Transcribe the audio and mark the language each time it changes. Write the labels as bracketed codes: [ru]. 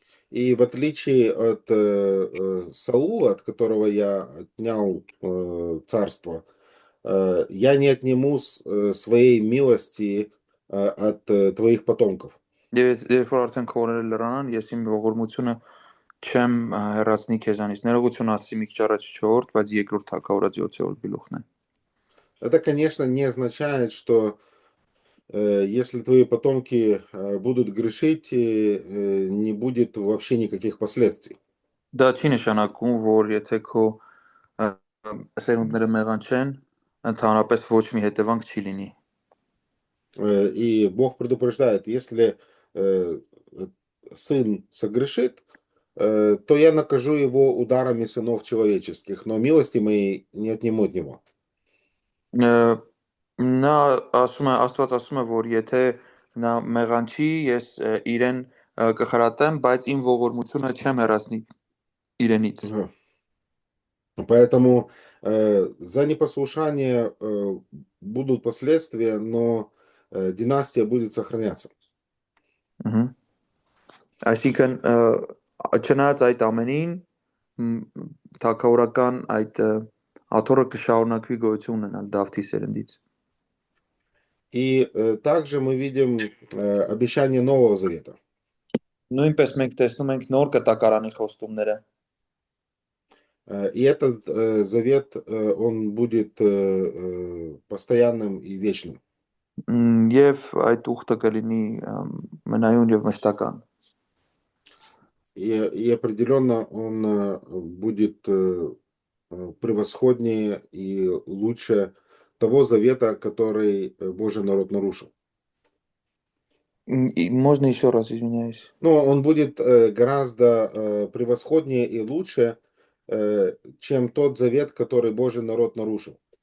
[ru] И в отличие от Саула, от которого я отнял царство, я не отниму своей милости от твоих потомков. [hy] Երբ որ արդեն քո օրերը լրանան, ես իմ ողորմությունը չեմ հեռացնի քեզանից։ Ներողություն ասի մի քիչ առաջ 4-րդ, բայց երկրորդ թագավորած 7-րդ գլուխն է։ [ru] Это, конечно, не означает, что если твои потомки будут грешить, не будет вообще никаких последствий. [hy] Դա չի նշանակում, որ եթե քո սերունդները մեղան չեն, ընդհանրապես ոչ մի հետևանք չի լինի։ [ru] И Бог предупреждает, если сын согрешит, то я накажу его ударами сынов человеческих, но милости моей не отниму от него. [hy] Նա ասում է, Աստված ասում է, որ եթե նա մեղանչի, ես իրեն կխրատեմ, բայց իմ ողորմությունը չեմ հեռացնի իրենից։ [ru] Поэтому за непослушание будут последствия, но династия будет сохраняться. [hy] Այսինքն չնայած այդ ամենին թագավորական այդ աթոռը կշարունակվի գոյություն ունենալ Դավթի սերնդից։ [ru] И также мы видим обещание Нового Завета. [hy] Նույնպես մենք տեսնում ենք նոր կտակարանի խոստումները։ [ru] И этот завет, он будет постоянным и вечным. [hy] Եվ այդ ուխտը կլինի մնայուն եւ մշտական։ [ru] И определенно он будет превосходнее и лучше того завета, который Божий народ нарушил. Можно еще раз, извиняюсь. Но он будет гораздо превосходнее и лучше, чем тот завет, который Божий народ нарушил.